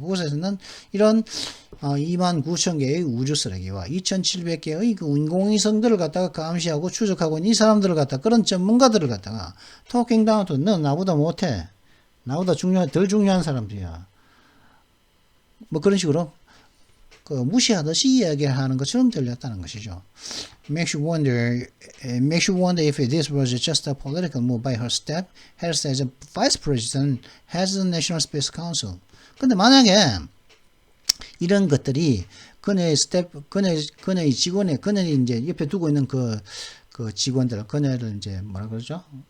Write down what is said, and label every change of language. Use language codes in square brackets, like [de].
[ko] 그곳에서는 이런 2만 9천 개의 우주 쓰레기와 2,700개의 그 인공위성들을 갖다가 감시하고 추적하고 있는 이 사람들을 갖다가, 그런 전문가들을 갖다가 [en] talking down to, [ko] 너 나보다 못해. 나보다 덜 중요한 사람들이야. 뭐 그런 식으로 무시하듯이 이야기를 하는 것처럼 들렸다는 것이죠. [en] Makes you wonder if this was just a political move by her step, Harris as a vice president has the National Space Council. [ko] 근데 만약에 이런 것들이 그녀의 직원의, 그녀를 이제 옆에 두고 있는 그 직원들, 그녀를 이제 뭐라 그러죠?